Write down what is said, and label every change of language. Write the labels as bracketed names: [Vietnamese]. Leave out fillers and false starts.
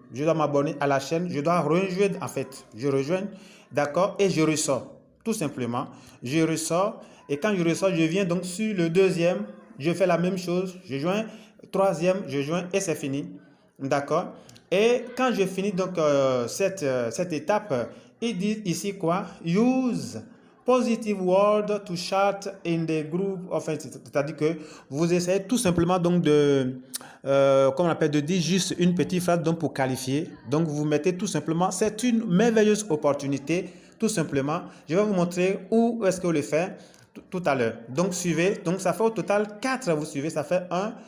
[French] Je dois m'abonner à la chaîne. Je dois rejoindre en fait. Je rejoins, d'accord, et je ressors. Tout simplement. Je ressors. Et quand je ressors, je viens donc sur le deuxième. Je fais la même chose. Je joins. Troisième, je joins et c'est fini. D'accord. Et quand je finis donc cette étape, il dit ici quoi? [English] Use positive word to chat in the group. [French] Enfin, c'est-à-dire que vous essayez tout simplement donc comment on appelle, de dire juste une petite phrase donc pour qualifier. Donc, vous mettez tout simplement, c'est une merveilleuse opportunité, tout simplement. Je vais vous montrer où est-ce que vous le faites tout à l'heure. Donc, suivez. Donc, ça fait au total 4. Vous suivez, ça fait 1.